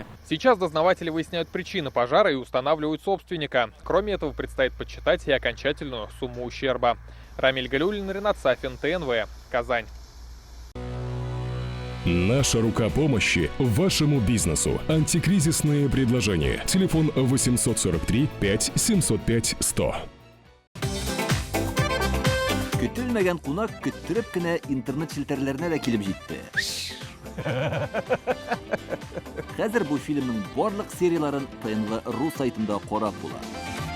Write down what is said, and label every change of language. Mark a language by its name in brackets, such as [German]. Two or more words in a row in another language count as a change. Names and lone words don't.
[Russian] Сейчас дознаватели выясняют причины пожара и устанавливают собственника. Кроме этого, предстоит подсчитать и окончательную сумму ущерба. Рамиль Галиуллин, Ренат Сафин, ТНВ, Казань. Наша рука помощи вашему бизнесу. Антикризисные предложения. Телефон 843 5 705 100. [Tatar] Көтелмәгән кунак көттөреп кенә интернет челтәрләренә дә килеп җитте. Хәзер бу фильмның барлык серияларын ТНВ.ру сайтында карап була.